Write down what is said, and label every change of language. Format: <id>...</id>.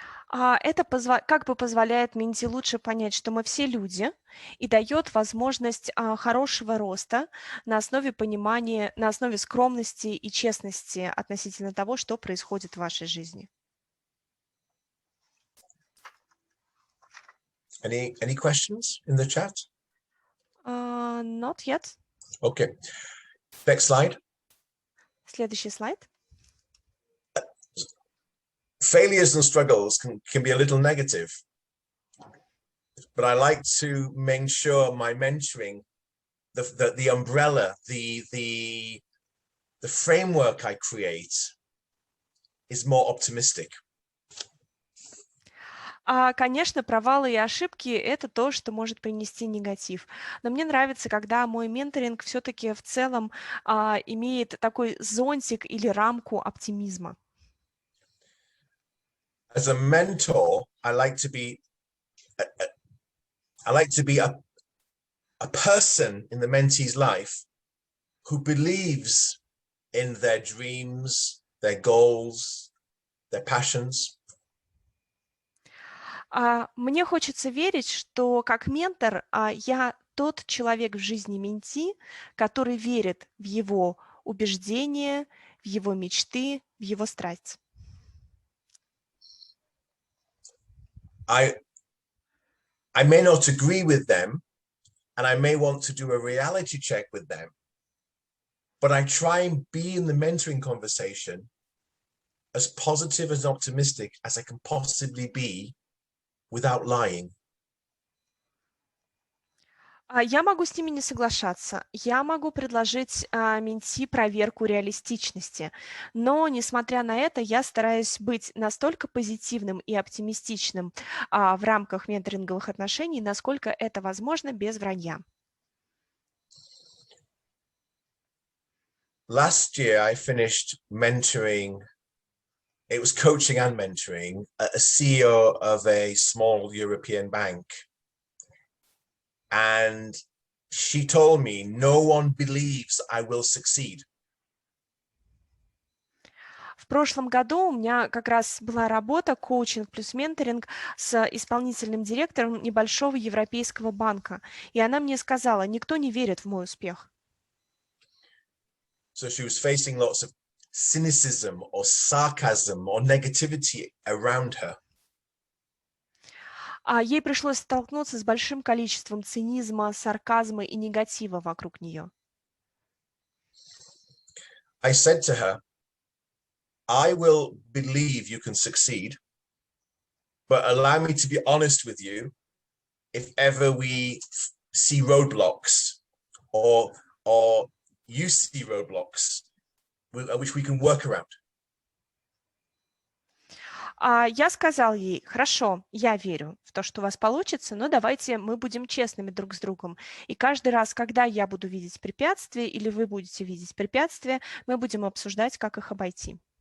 <ru>Это как бы позволяет менти лучше понять, что мы все люди, и дает возможность хорошего роста на основе понимания, на основе скромности и честности относительно того, что происходит в вашей жизни.</ru> <en>Any questions in the chat? Not yet. Okay. Next slide.</en> <ru>Следующий слайд.</ru> <en>Failures and struggles can be a little negative, but I like to make sure my mentoring, the umbrella, the framework I create is more optimistic.</en> <ru>Конечно, провалы и ошибки – это то, что может принести негатив. Но мне нравится, когда мой менторинг все-таки в целом имеет такой зонтик или рамку оптимизма.</ru> <en>As a mentor, I like to be a person in the mentee's life who believes in their dreams, their goals, their passions.</en> <ru>Мне хочется верить, что как ментор я тот человек в жизни менти, который верит в его убеждения, в его мечты, в его страсть.</ru> <en>I may not agree with them, and I may want to do a reality check with them, but I try and be in the mentoring conversation as positive and optimistic as I can possibly be without lying.</en> <ru>Я могу с ними не соглашаться. Я могу предложить менти проверку реалистичности. Но, несмотря на это, я стараюсь быть настолько позитивным и оптимистичным в рамках менторинговых отношений, насколько это возможно без вранья.</ru> <en>Last year, I finished mentoring. It was coaching and mentoring a CEO of a small European bank. And she told me, no one believes I will succeed.</en> <ru>В прошлом году у меня как раз была работа коучинг плюс менторинг с исполнительным директором небольшого европейского банка. И она мне сказала, никто не верит в мой успех.</ru> <en>So she was facing lots of cynicism or sarcasm or negativity around her.</en> <ru>Ей пришлось столкнуться с большим количеством цинизма, сарказма и негатива вокруг нее.</ru> <en>I said to her, I will believe you can succeed, but allow me to be honest with you if ever we see roadblocks or you see roadblocks which we can work around.</en> <ru>Я сказал ей, хорошо, я верю в то, что у вас получится, но давайте мы будем честными друг с другом. И каждый раз, когда я буду видеть препятствия или вы будете видеть препятствия, мы будем обсуждать, как их обойти.</ru>